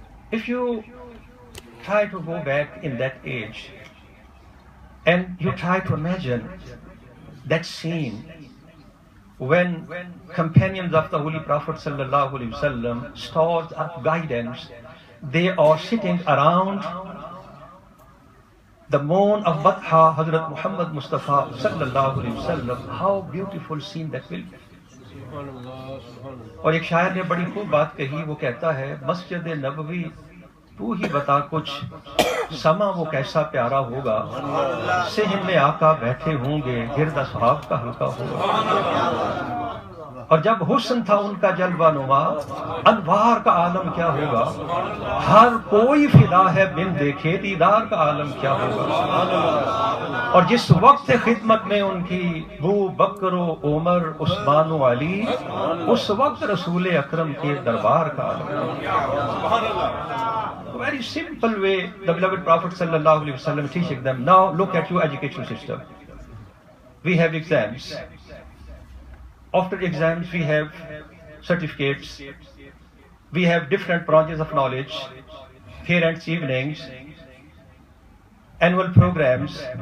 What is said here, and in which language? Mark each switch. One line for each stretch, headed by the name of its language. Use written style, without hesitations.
English: If you try to go back in that age and you try to imagine that scene when companions of the Holy Prophet sallallahu alaihi wasallam stores up guidance, they are sitting around the moon of Batha, Hazrat Muhammad Mustafa sallallahu alaihi wasallam. How beautiful scene that will be.
Urdu: اور ایک شاعر نے بڑی خوب بات کہی, وہ کہتا ہے مسجد نبوی تو ہی بتا کچھ, سما وہ کیسا پیارا ہوگا, صحن میں آقا بیٹھے ہوں گے, گرد اصحاب کا حلقہ ہوگا. اور جب حسن تھا ان کا جلوہ نما، انوار کا عالم کیا ہوگا، ہر کوئی فدا ہے بن دیکھے دیدار کا عالم کیا ہوگا۔ اور جس وقت خدمت میں ان کی ابو بکر و عمر عثمان و علی، اس وقت رسول اکرم کے دربار کا عالم کیا۔
English: Very simple way the beloved Prophet sallallahu alaihi wasallam teaching them. Now look at your educational system. We have exams. After exams we have certificates. We have different branches of knowledge, parents' evenings, annual programs.